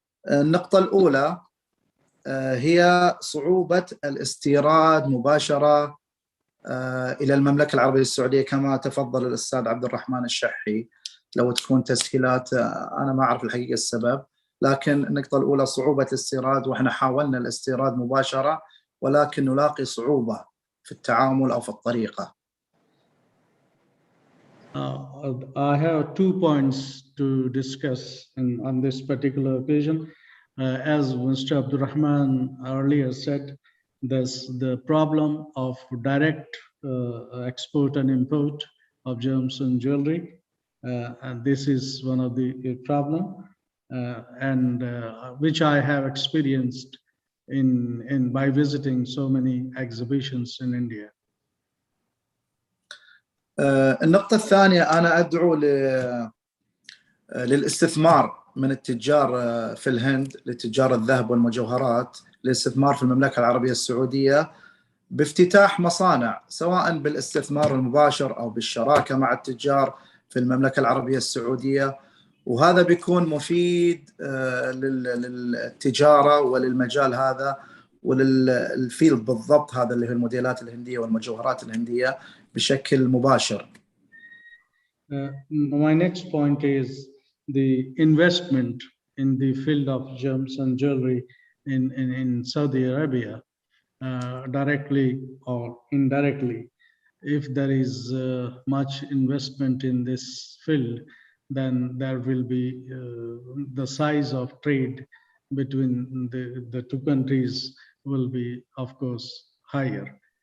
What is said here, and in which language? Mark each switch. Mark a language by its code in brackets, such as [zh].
[ar] النقطة الأولى هي صعوبة الاستيراد مباشرة إلى المملكة العربية السعودية، كما تفضل الأستاذ عبد الرحمن الشحي. لو تكون تسهيلات، أنا ما أعرف الحقيقة السبب، لكن النقطة الأولى صعوبة الاستيراد، وإحنا حاولنا الاستيراد مباشرة ولكن نلاقي صعوبة في التعامل أو في الطريقة. [en] I have 2 points to discuss on this particular occasion. As Mr. Abdul Rahman earlier said, there's the problem of direct export and import of gems and jewelry, and this is one of the problem, and which I have experienced by visiting so many exhibitions in India. [ar] النقطة الثانية، أنا أدعو للاستثمار من التجار في الهند، لتجار الذهب والمجوهرات، للاستثمار في المملكة العربية السعودية بافتتاح مصانع، سواء بالاستثمار المباشر أو بالشراكة مع التجار في المملكة العربية السعودية، وهذا بيكون مفيد للتجارة وللمجال هذا وللفيلد بالضبط هذا اللي هي الموديلات الهندية والمجوهرات الهندية بشكل مباشر. [en] My next point is the investment in the field of gems and jewelry in Saudi Arabia, directly or indirectly. If there is much investment in this field, then there will be the size of trade between the two countries will be, of course, higher.